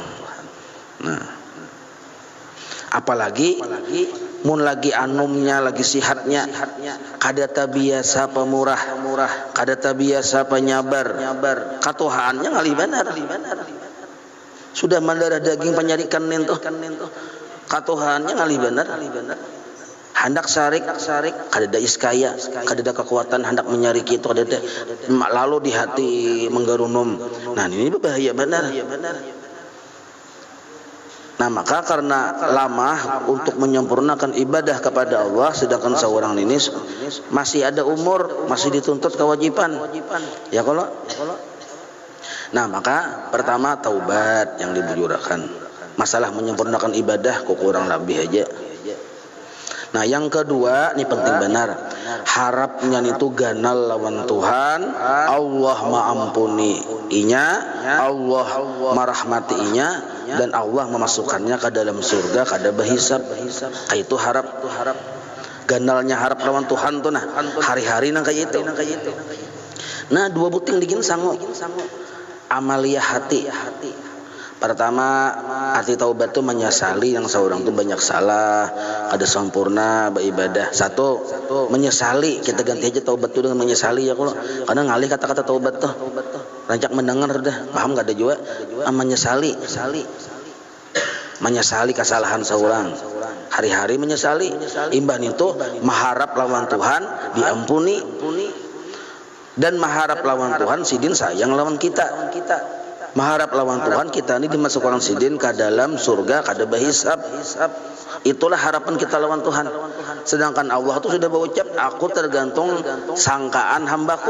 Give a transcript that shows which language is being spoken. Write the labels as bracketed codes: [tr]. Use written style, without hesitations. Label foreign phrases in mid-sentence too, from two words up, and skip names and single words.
[bjn] Nah, apalagi mun lagi anumnya lagi sihatnya kada tabiasa pemurah, kada tabiasa penyabar, katuhaannya ngalih benar. Sudah mendarah daging penyarikan nento, katuhaannya ngalih benar. Hendak sarik kada ada iskaya, kada ada kekuatan hendak menyariki itu, kada ada, lalu di hati menggarunum. [id] Nah ini berbahaya benar. Nah maka karena lama untuk menyempurnakan ibadah kepada Allah, sedangkan seorang ini masih ada umur, masih dituntut kewajiban. [bjn] Ya kalau. Nah maka pertama taubat yang dibujurkan. [id] Masalah menyempurnakan ibadah kok kurang lebih aja. [bjn] Nah yang kedua ini penting benar, harapnya itu ganal lawan Tuhan, Allah maampuni inya, Allah merahmati inya, dan Allah memasukkannya ke dalam surga kada berhisab. Itu harap, ganalnya harap lawan Tuhan tuh nah hari-hari nang kayak itu. Nah dua buting digin sangu amalia hati. [id] Pertama, arti taubat itu menyesali yang seorang itu banyak salah, ada sempurna beribadah. Satu, menyesali. [bjn] Kita ganti aja taubat itu dengan menyesali ya kalau. Karena ngalih kata-kata taubat tuh. Rancak mendengar dah, paham gak ada juga. [id] Menyesali. Menyesali kesalahan seorang. Hari-hari menyesali. [bjn] Imbah itu mengharap lawan Tuhan diampuni. Dan mengharap lawan Tuhan sidin sayang lawan kita. Mengharap lawan Tuhan kita ini dimasukkan sidin ke dalam surga kada berhisab. [id] Itulah harapan kita lawan Tuhan. Sedangkan Allah itu sudah berucap, aku tergantung sangkaan hambaku.